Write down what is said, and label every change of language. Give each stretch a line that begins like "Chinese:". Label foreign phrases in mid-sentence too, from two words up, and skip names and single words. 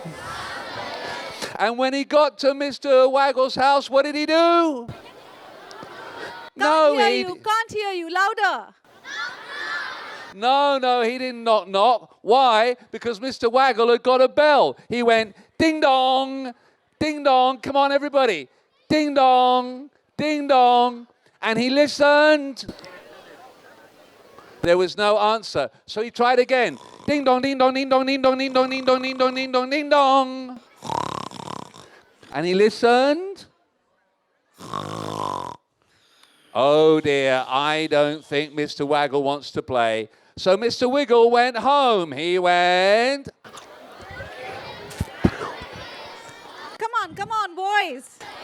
English: And when he got to Mr. Waggle's house, what did he do? Can't hear you. Louder. No, he didn't knock, knock. Why? Because Mr. Waggle had got a bell. He went, ding dong, come on everybody. Ding dong, and he listened. There was no answer. So he tried again. Ding dong, ding dong, ding dong, ding dong, ding dong, ding dong, ding dong, ding dong, ding dong. And he listened. Oh dear, I don't think Mr. Waggle wants to play. So Mr. Wiggle went home. He went. Come on, boys.